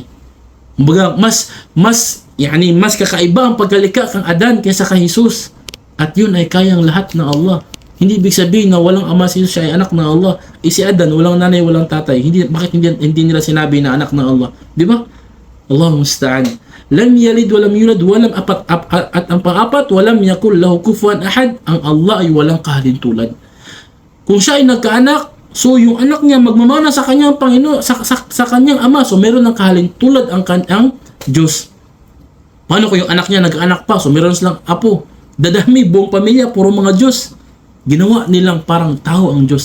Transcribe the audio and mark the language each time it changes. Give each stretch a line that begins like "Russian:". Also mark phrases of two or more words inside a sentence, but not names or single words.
Filipino: Kumbaga, mas kakaiba ang pagkalikha kang Adan kaysa kay Jesus. At yun ay kayang lahat ng Allah. Hindi ibig sabihin na walang ama si Jesus, siya ay anak ng Allah. Si Adan, walang nanay, walang tatay. Bakit hindi nila sinabi na anak ng Allah? Di ba?
Arabic: الله المستعان لم يلد ولم يولد ولم
Filipino: at ang pang-apat,
Arabic: ولم يكن له كفوا أحد.
Filipino: Ang Allah ay walang kahalintulad. Kung siya ay nagkaanak, so yung anak niya magmamana sa kanyang Panginoon, sa kanyang ama. So meron ng kahalintulad ang kanyang Diyos. Paano kung yung anak niya nag-anak pa? So meron silang apo. Dadami, buong pamilya, puro mga Diyos. Ginawa nilang parang tao ang Diyos.